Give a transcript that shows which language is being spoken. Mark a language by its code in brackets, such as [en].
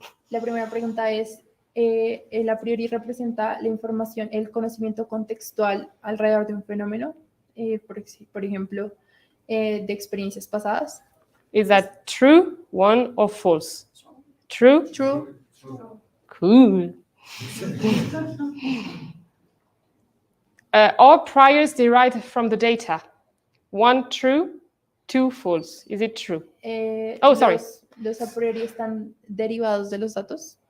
[es] La primera pregunta es, ¿el a priori representa la información, el conocimiento contextual alrededor de un fenómeno? Por ejemplo, de experiencias pasadas. [en] Is that true, one, or false? True? True. Cool. All priors derived from the data. One, true, two, false. Is it true? Sorry. [es] Los a priori están derivados de los datos.